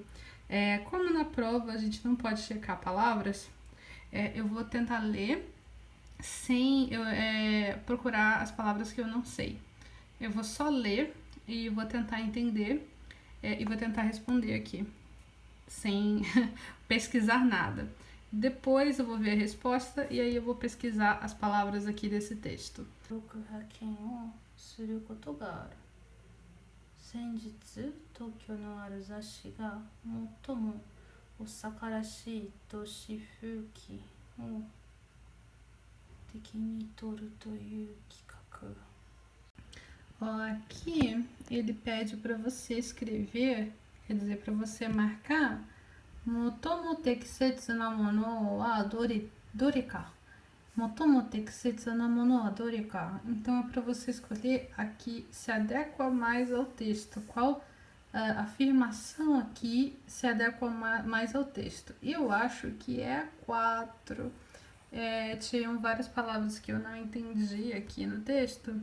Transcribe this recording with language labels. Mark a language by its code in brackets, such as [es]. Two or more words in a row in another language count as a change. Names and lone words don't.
[pt] Como na prova a gente não pode checar palavras, eu vou tentar ler sem procurar as palavras que eu não sei. Eu vou só ler e vou tentar entender e vou tentar responder aqui, sem pesquisar nada. Depois eu vou ver a resposta e aí eu vou pesquisar as palavras aqui desse texto. [ja] 先日、東京のある雑誌が最も大阪らしい都市風紀を敵に取るという企画. [pt] Aqui ele pede para você escrever, quer dizer, para você marcar [ja] 最も適切なものはどれか. 最も適切なものはどれか. [pt] Então é para você escolher a que se adequa mais ao texto. Qual afirmação aqui se adequa mais ao texto? Eu acho que é a 4. Tinham várias palavras que eu não entendi aqui no texto.